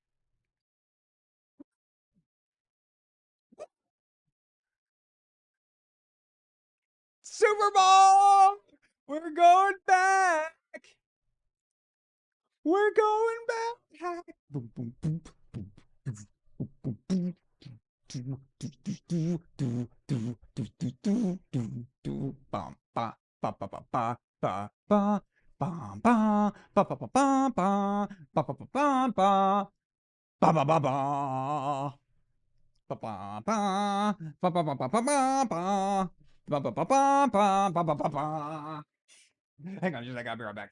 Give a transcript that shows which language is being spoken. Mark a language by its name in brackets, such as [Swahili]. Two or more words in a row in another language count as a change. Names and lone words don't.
[English] Super Bowl. We're going back. We're going back. Boom, boom, boom, boom, boom, boom, boom. Bum, ba, ba, ba, ba, ba, ba, ba. Bum, ba, ba, ba, ba, ba, ba, ba, ba, ba, ba, ba, ba, ba, ba, ba. Ba ba ba ba ba ba ba ba ba ba ba ba ba ba ba ba ba ba. Hang on, just I gotta be right back.